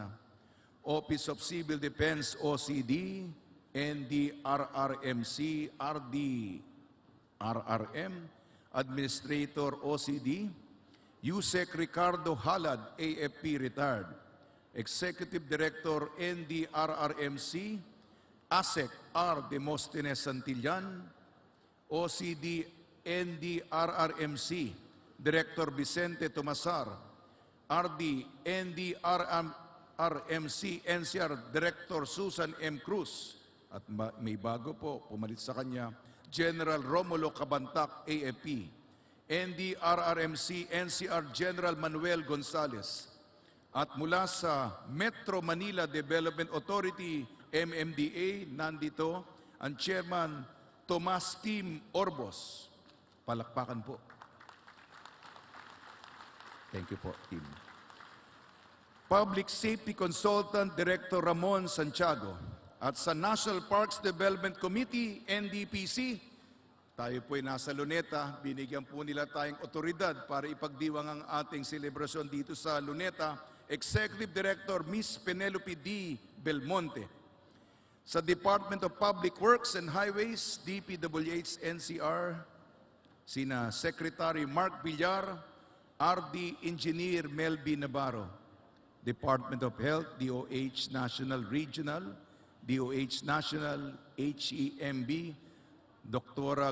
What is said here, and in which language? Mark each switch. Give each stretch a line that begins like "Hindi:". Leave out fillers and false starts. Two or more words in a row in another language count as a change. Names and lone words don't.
English: Office of Civil Defense, OCD, NDRRMC, RD, RRM, Administrator, OCD, Yusek Ricardo Halad, AFP retired, Executive Director NDRRMC, ASEC R. Demosthenes Santillan, OCD NDRRMC, Director Vicente Tomasar, RD NDRRMC NCR Director Susan M.
Filipino: Cruz, at may bago po, pumalit sa kanya, General Romulo Cabantac, AFP, NDRRMC NCR General Manuel Gonzales, at mula sa Metro Manila Development Authority, MMDA, nandito ang Chairman Tomas Tim Orbos. Palakpakan po.
English: Thank you po, Tim. Public Safety Consultant Director Ramon Santiago.
Filipino: At sa National Parks Development Committee, NDPC, tayo po'y nasa Luneta, binigyan po nila tayong otoridad para ipagdiwang ang ating selebrasyon dito sa Luneta.
English: Executive Director Ms. Penelope D. Belmonte.
Filipino: Sa Department of Public Works and Highways, DPWH NCR, sina Secretary Mark Villar, RD Engineer Melby Navarro.
English: Department of Health, DOH National Regional, DOH National, HEMB, Dr.